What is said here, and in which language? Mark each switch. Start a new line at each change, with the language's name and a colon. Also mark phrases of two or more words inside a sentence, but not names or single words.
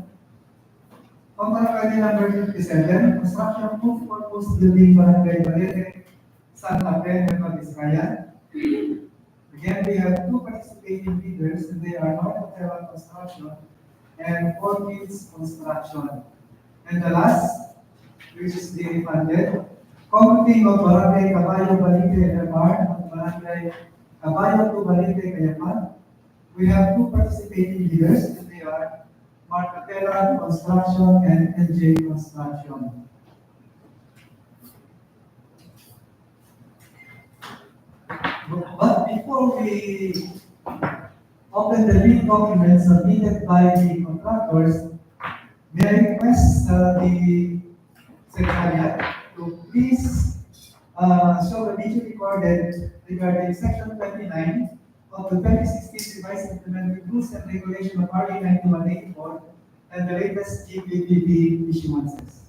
English: Contract ID number 57, construction of multi-purpose building Barangay Balete, Santa Fe, Nueva Vizcaya. Again, we have two participating bidders, and they are Marcadela Construction and Orchids Construction. And the last, which is the funded, Committee of Barangay Caballo Balite MR at Barangay Caballo to Balite Kayapa. We have two participating leaders, and they are Marcatela Construction and NJ Construction. But before we open the lead documents submitted by the contractors, may I request the Secretariat to please show the video recorded regarding Section 29 of the 2016 Revised Implementing Rules and Regulation of RA 9184 and the latest GPPB issuances.